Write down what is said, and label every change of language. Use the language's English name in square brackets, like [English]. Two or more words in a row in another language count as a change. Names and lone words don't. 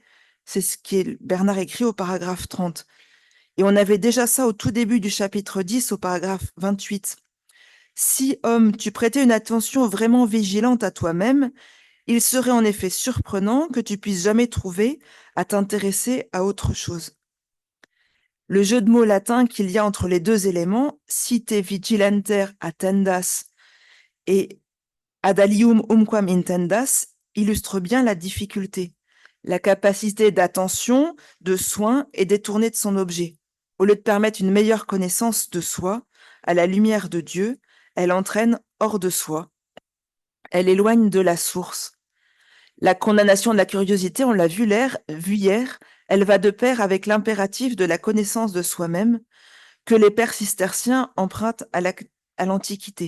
[French] C'est ce que Bernard écrit au paragraphe 30. Et on avait déjà ça au tout début du chapitre 10, au paragraphe 28. Si, homme, tu prêtais une attention vraiment vigilante à toi-même, il serait en effet surprenant que tu puisses jamais trouver à t'intéresser à autre chose. Le jeu de mots latin qu'il y a entre les deux éléments, [Latin] si te vigilenter attendas et ad alium umquam intendas, [French] illustre bien la difficulté. La capacité d'attention, de soin est détournée de son objet. Au lieu de permettre une meilleure connaissance de soi, à la lumière de Dieu, elle entraîne hors de soi. Elle éloigne de la source. La condamnation de la curiosité, on l'a vu hier, elle va de pair avec l'impératif de la connaissance de soi-même que les pères cisterciens empruntent à l'Antiquité.